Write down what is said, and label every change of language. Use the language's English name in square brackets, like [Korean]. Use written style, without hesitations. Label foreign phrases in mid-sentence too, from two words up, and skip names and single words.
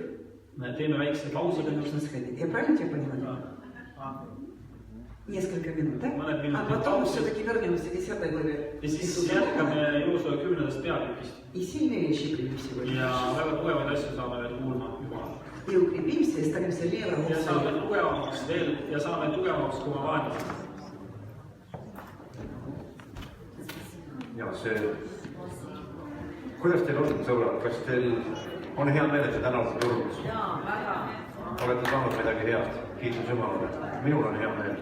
[Estonian] Me teeme väikse pausi. [Russian] Куда нужно сходить? Я правильно тебя поняла? Несколько минут, да? [Estonian] Mõned [Russian] А [Estonian] minutid [Russian] потом [Estonian] pausi. [Russian] все-таки вернемся к 10 главе. [Estonian] Ja siis jätkame Joosua 10. peatükist. [Russian] И сильные вещи примем сегодня. [Estonian] Ja väga tugevaid asju saame veel kuulma Jumal. [Russian] И укрепимся, и станем сильнее врагов [Estonian] Ja saame [Russian] своих. [Estonian] tugevamaks veel ja saame tugevamaks kui oma vaenlased. ja see, kuidas teil on, sõbrad, kas teil on hea meel, et te täna olete tulnud? Olete saanud midagi head, kiitus Jumalale, minul on hea meel.